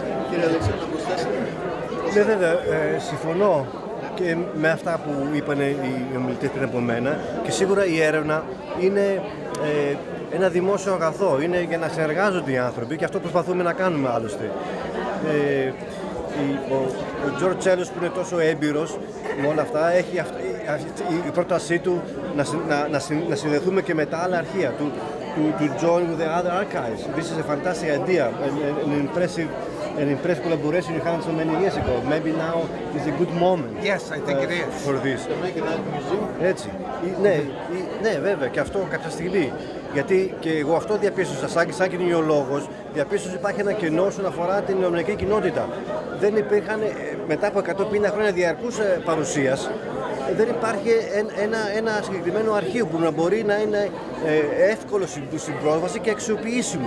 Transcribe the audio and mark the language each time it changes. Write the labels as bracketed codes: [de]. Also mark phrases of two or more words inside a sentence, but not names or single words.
[el] Κύριε Αλεξάνδρου, ναι, βέβαια, συμφωνώ και με αυτά που είπαν οι ομιλητές πριν από μένα, και σίγουρα η έρευνα είναι ένα δημόσιο αγαθό, είναι για να συνεργάζονται οι άνθρωποι και αυτό προσπαθούμε να κάνουμε άλλωστε. Ο Tselos που είναι τόσο έμπειρος με όλα αυτά, έχει η πρότασή του να συνδεθούμε και με τα άλλα αρχεία του, [en] to join with the other archives. This is a fantastic idea, an impressive collaboration you had so many years ago. Maybe now is a good moment. Yes, I think it is. For this. [el] Έτσι. Ναι, βέβαια, και αυτό κάποια στιγμή. Γιατί και εγώ αυτό διαπίστωσα, σαν κοινωνιολόγος, διαπίστωσα ότι υπάρχει ένα κενό όσον αφορά την ελληνική κοινότητα. Δεν υπήρχαν μετά από 150 χρόνια διαρκούς παρουσίας δεν υπάρχει ένα συγκεκριμένο αρχείο που να μπορεί να είναι εύκολο στην πρόσβαση και αξιοποιήσιμο.